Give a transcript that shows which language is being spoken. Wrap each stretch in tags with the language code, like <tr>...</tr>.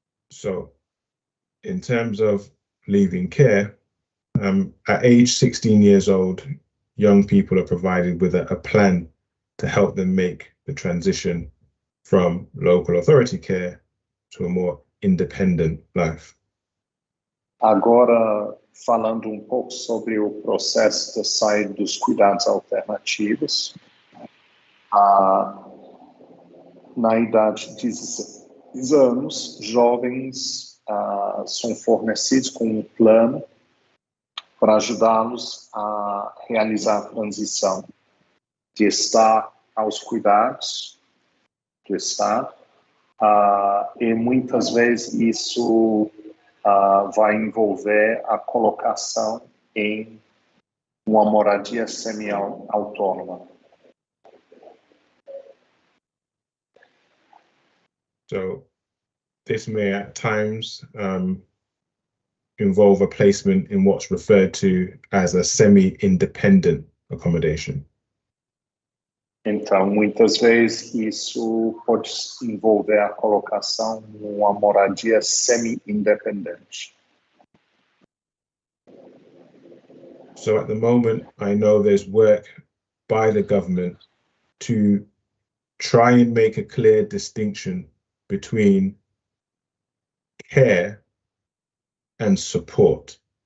<en>So, in terms of leaving care, at age 16 years old, young people are provided with a plan to help them make the transition from local authority care to a more independent life.</en> <pt>Agora, falando um pouco sobre o processo de saída dos cuidados alternativos, na idade de 16 anos, jovens são fornecidos com um plano para ajudá-los a realizar a transição de estar aos cuidados do Estado, e muitas vezes isso vai envolver a colocação em uma moradia semi-autônoma.</pt> <en>So this may at times involve a placement in what's referred to as a semi-independent accommodation.</en> <pt>Então, muitas vezes isso pode envolver a colocação numa moradia semi-independente.</pt> <en>So at the moment, I know there's work by the government to try and make a clear distinction between care and support.</en>